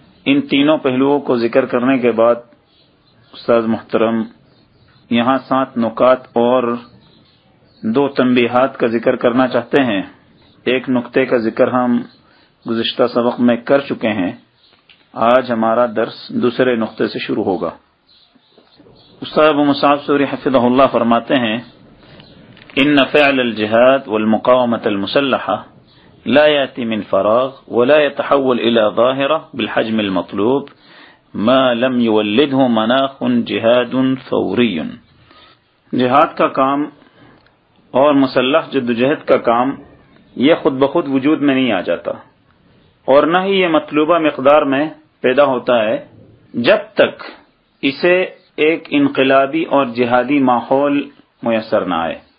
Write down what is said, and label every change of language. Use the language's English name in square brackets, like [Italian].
[Urdu] ان تینوں پہلوؤں کو ذکر کرنے کے بعد استاد محترم یہاں 7 نکات اور 2 تنبیہات کا ذکر کرنا چاہتے ہیں. ایک نقطے کا ذکر ہم گزشتہ سبق میں کر چکے ہیں. آج ہمارا درس دوسرے نقطے سے شروع ہوگا. استاد ابو مصعب سوری حفظہ اللہ فرماتے ہیں [Arabic] ان فعل الجہاد والمقاومة المسلحة لا يأتي من فراغ ولا يتحول إلى ظاهرة بالحجم المطلوب ما لم يولده مناخ جہاد فوری. [Urdu] جہاد کا کام اور مسلح جدوجہد کا کام یہ خود بخود وجود میں نہیں آ جاتا اور نہ ہی یہ مطلوبہ مقدار میں پیدا ہوتا ہے جب تک اسے ایک انقلابی اور جہادی ماحول میسر نہ آئے.